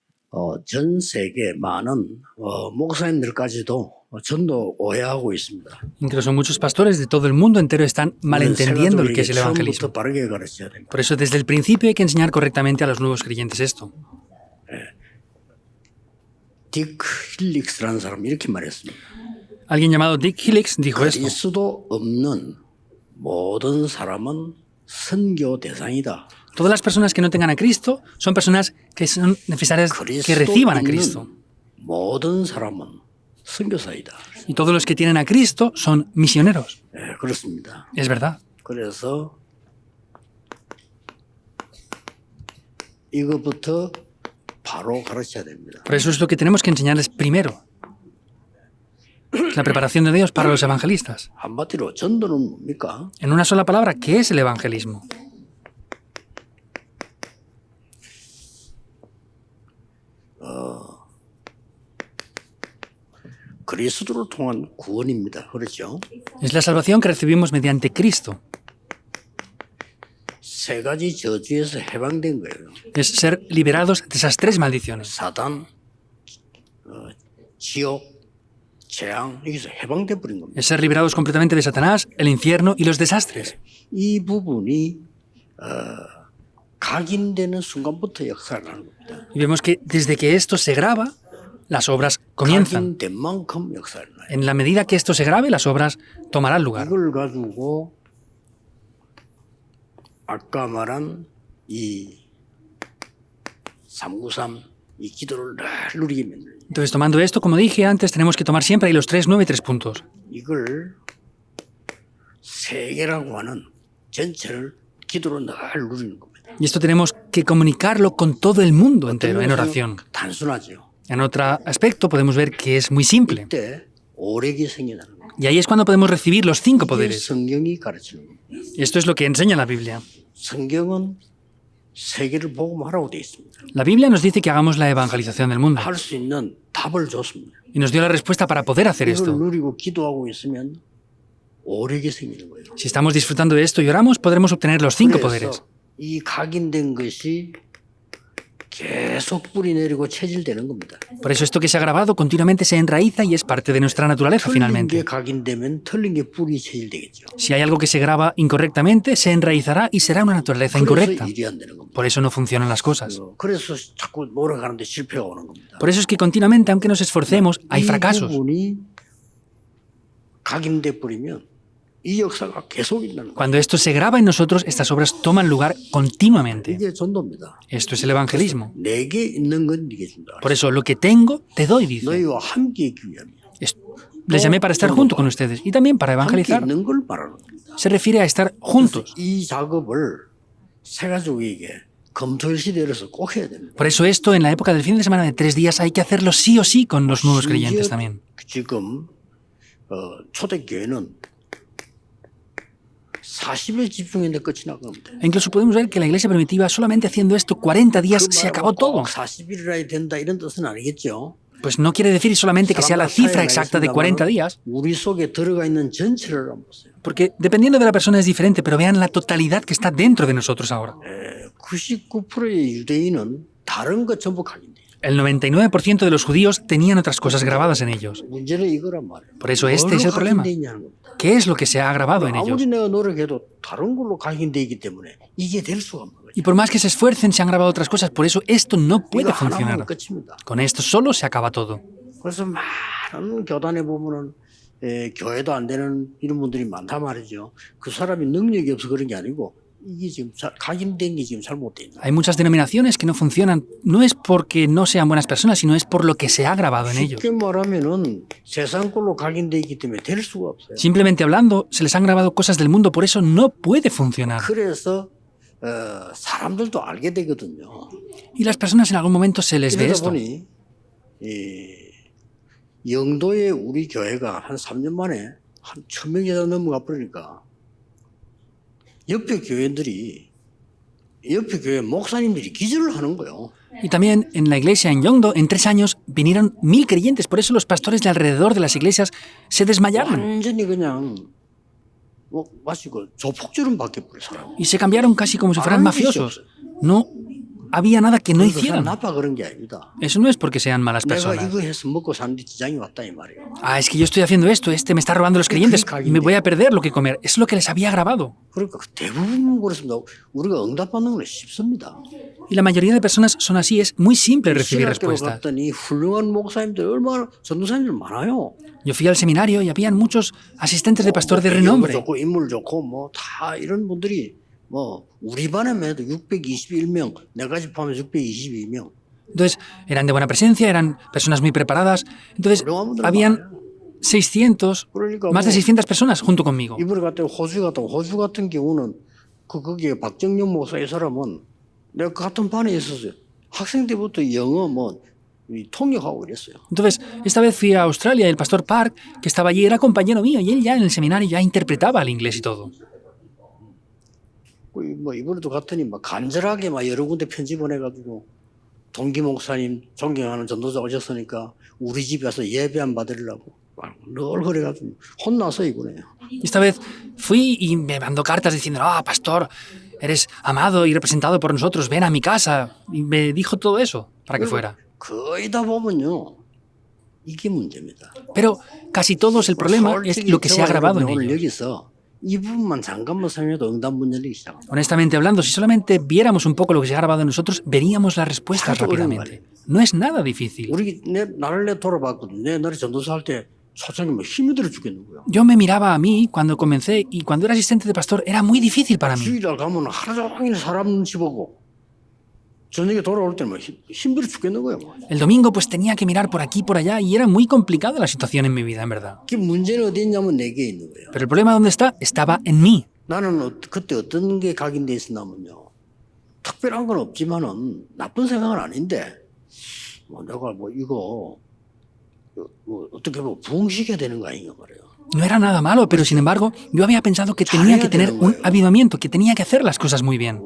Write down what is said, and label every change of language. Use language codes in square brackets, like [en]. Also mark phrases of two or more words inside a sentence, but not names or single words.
[ko] 전 세계 많은 목사님들까지도 전도 오해하고 있습니다. [es] Incluso muchos pastores de todo el mundo entero están malentendiendo lo que es el evangelismo. [ko] 처음부터 바르게 가르쳐야 됩니다. [es] Por eso, desde el principio hay que enseñar correctamente a los nuevos creyentes esto. [ko] 딕 힐릭스라는 사람이 이렇게 말했습니다. [es] Alguien llamado Dick Hillix dijo esto. [ko] 그리스도 없는 모든 사람은 선교 대상이다. [es] Todas las personas que no tengan a Cristo son personas que son necesarias que reciban a Cristo. [ko] 모든 사람은 선교사이다. [es] Y todos los que tienen a Cristo son misioneros. [ko] 네, 그렇습니다. [es] Es verdad. [ko] 그래서 이것부터 바로 가르쳐야 됩니다. [es] Por eso es lo que tenemos que enseñarles primero. La preparación de Dios para los evangelistas. [ko] 한마디로 전도는 뭡니까? [es] En una sola palabra, ¿qué es el evangelismo? [ko] 그리스도를 통한 구원입니다. 그렇죠? [es] Es la salvación que recibimos mediante Cristo. [ko] 세 가지 저주에서 해방된 거예요. [es] Es ser liberados de esas tres maldiciones. [ko] 사단, 지옥, 재앙 여기서 해방돼 버린 겁니다. [es] Es ser liberados completamente de Satanás, el infierno y los desastres. [ko] 이 부분이 각인되는 순간부터 역사를 하는 겁니다. [es] Y vemos que desde que esto se graba, las obras comienzan. [ko] 각인된 만큼 역사를 해요. [es] En la medida que esto se grabe, las obras tomarán lugar. [ko] 이걸 가지고 아까 말한 이 393 이 기도를 늘 누리게 만들어요. [es] Entonces, tomando esto, como dije antes, tenemos que tomar siempre ahí los 3, 9 y 3 puntos. [ko] 이걸 세계라고 하는 전체를 기도로 늘 누리는 겁니다. [es] Y esto tenemos que comunicarlo con todo el mundo entero en oración. [ko] 단순하죠. [es] En otro aspecto podemos ver que es muy simple. [ko] 이때 오력이 생겨나는 겁니다. [es] Y ahí es cuando podemos recibir los 5 [ko] 이게 [es] poderes. [ko] 성경이 가르치는 겁니다. [es] Y esto es lo que enseña la Biblia. [ko] 성경은 세계를 복음하라고 되어 있습니다. [es] La Biblia nos dice que hagamos la evangelización del mundo. [ko] 할 수 있는 답을 줬습니다. [es] Y nos dio la respuesta para poder hacer [ko] 이걸 [es] esto. [ko] 누리고 기도하고 있으면 오력이 생기는 거예요. [es] Si estamos disfrutando de esto y oramos, podremos obtener los 5 poderes. [ko] 그래서 이 각인된 것이 계속 뿌리 내리고 체질되는 겁니다. [es] Por eso esto que se ha grabado continuamente se enraiza y es parte de nuestra naturaleza [ko] 틀린 게 [es] finalmente. [ko] 각인되면 틀린 게 뿌리 체질되겠죠. [es] Si hay algo que se graba incorrectamente, se enraizará y será una naturaleza incorrecta. [ko] 그래서 일이 안 되는 겁니다. [es] Por eso no funcionan las cosas. [ko] 그래서 자꾸 노력하는데 실패가 오는 겁니다. [es] Por eso es que continuamente, aunque nos esforcemos, hay [ko] 이 [es] fracasos. [ko] 부분이 각인돼 버리면 이 역사가 계속 일어나는 거예요. [es] Cuando esto se graba en nosotros, estas obras toman lugar continuamente. [ko] 이게 전도입니다. [es] Esto es el evangelismo. [ko] 내게 있는 건 네게 준다. [es] Por eso, lo que tengo, te doy, dice. [ko] 너희와 함께 있기 위함이야. [es] Les llamé para estar junto con ustedes y también para [ko] 함께 [es] evangelizar. [ko] 있는 걸 말하는 겁니다. [es] Se refiere a estar juntos. [ko] 이 작업을 세가족에게 검토일 시대로서 꼭 해야 됩니다. [es] Por eso esto, en la época del fin de semana de 3 días, hay que hacerlo sí o sí con los nuevos creyentes también. [ko] 지금 초대교회는 40일 집중했는데 끝이 난 겁니다. [es] E incluso podemos ver que la iglesia primitiva, solamente haciendo esto 40 días, se acabó todo. [ko] 40일이라 된다 이런 뜻은 아니겠죠. [es] Pues no quiere decir solamente que sea la cifra exacta de 40 días, [ko] 우리 속에 들어가 있는 전체를 한번 보세요. [es] porque dependiendo de la persona es diferente, pero vean la totalidad que está dentro de nosotros ahora. [ko] 99%의 유대인은 다른 것 전부 각인돼요. [es] El 99% de los judíos tenían otras cosas grabadas en ellos. [ko] 문제는 이거란 말이에요. [es] Por eso este es el problema. [ko] 각인되냐는 겁니다. [es] ¿Qué es lo que se ha grabado en ellos? [ko] 아무리 내가 노력해도 다른 걸로 각인돼 있기 때문에 이게 될 수가 없는 거죠. [es] Y por más que se esfuercen, se han grabado otras cosas, por eso esto no [ko] 이거 [es] puede [ko] 하나만 [es] funcionar. [ko] 끝입니다. [es] Con esto solo se acaba todo. [ko] 그래서 많은 교단에 보면은 교회도 안 되는 이런 분들이 많단 말이죠. 그 사람이 능력이 없어 그런 게 아니고 이게 지금 각인된 게 지금 잘못돼 있는. [es] Hay muchas denominaciones que no funcionan. No es porque no sean buenas personas, sino es por lo que se ha grabado en ellos. [ko] 쉽게 말하면은 세상 걸로 각인돼 있기 때문에 될 수가 없어요. [es] Simplemente hablando, se les han grabado cosas del mundo, por eso no puede funcionar. [ko] 그래서 사람들도 알게 되거든요. [es] Y las personas en algún momento se les ve [ko] 이러다 [es] esto. [ko] 보니 영도에 우리 교회가 한 3년 만에 한 1,000명 이상 넘어가 버리니까 옆에 교회 목사님들이 기절을 하는 거예요. [es] Y también en la iglesia en Yongdo, en 3 años, vinieron 1000 creyentes. Por eso los pastores de alrededor de las iglesias se desmayaron [ko] 완전히 그냥 마치 그 조폭처럼 바뀌어버려 사람. [es] y se cambiaron casi como si fueran mafiosos. No había nada que no [ko] 그래서 [es] hicieran. [ko] 나빠 그런 게 아닙니다. [es] Eso no es porque sean malas [ko] 내가 [es] personas. [ko] 이거 해서 먹고 사는데 지장이 왔다 이 말이에요. [es] Ah, es que yo estoy haciendo esto, este me está robando los creyentes, me voy a perder lo que comer. Es lo que les había grabado. [ko] 그러니까 대부분 그렇습니다. 우리가 응답받는 건 쉽습니다. [es] Y la mayoría de personas son así, es muy simple recibir [ko] 신학교로 [es] respuestas. [ko] 갔더니 훌륭한 목사님들 얼마나 전도사님들 많아요. [es] Yo fui al seminario y habían muchos asistentes de pastor de [ko] 배경 [es] renombre. [ko] 좋고 인물 좋고 뭐 다 이런 분들이 뭐 우리 반에만 해도 621명, 내가 집하면 622명. [es] Entonces, eran de buena presencia, eran personas muy preparadas. Entonces, habían 600, [ko] 그러니까 [es] más de 600 personas junto conmigo. [ko] 이번에 갔다 호주 같은 경우는 거기에 박정영 목사 이 사람은 내가 같은 반에 있었어요. 학생 때부터 영어 통역하고 이랬어요. [es] Entonces, esta vez fui a Australia y el pastor Park, que estaba allí, era compañero mío y él ya en el seminario ya interpretaba el inglés y todo. [ko] 뭐 이번에도 갔더니 막 간절하게 막 여러 군데 편지 보내가지고 동기 목사님 존경하는 전도자 오셨으니까 우리 집에 와서 예배 안 받으려고 늘 그래가지고 혼나서 이번에. [es] Esta vez fui y me mandó cartas diciendo, ah, pastor, eres amado y representado por nosotros, ven a mi casa. Y me dijo todo eso para que fuera. [ko] 거의 다 보면요 이게 문제입니다. [es] Pero casi todos el problema es lo que se ha grabado en [ko] 오늘 [es] ellos. [ko] 여기서 이 부분만 잠깐만 설명해도 응답 문 열리기 시작합니다. [es] Honestamente hablando, si solamente viéramos un poco lo que se ha grabado en nosotros, veríamos las respuestas rápidamente. No es nada difícil. [ko] 나를 돌아봤거든. 내 나를 전도사 할 때 사장님 뭐 힘이 들어 죽겠는 거야. [es] Yo me miraba a mí cuando comencé y cuando era asistente de pastor era muy difícil para mí. [ko] 주일날 가면 하루 종일 사람 눈치 보고 저녁에 돌아올 때는 힘들어 죽겠는 거야. [es] El domingo pues tenía que mirar por aquí y por allá y era muy complicada la situación en mi vida, en verdad. [ko] 그 문제는 어디 있냐면 내게 있는 거예요. [es] Pero el problema ¿dónde está? Estaba en mí. [ko] 나는 그때 어떤 게 각인돼 있었냐면요. 특별한 건 없지만은 나쁜 생각은 아닌데 내가 이거 어떻게 보면 부흥시켜야 되는 거 아닌가 말이에요. [es] No era nada malo, pero sin embargo yo había pensado que tenía que tener un avivamiento, que tenía que hacer las cosas muy bien.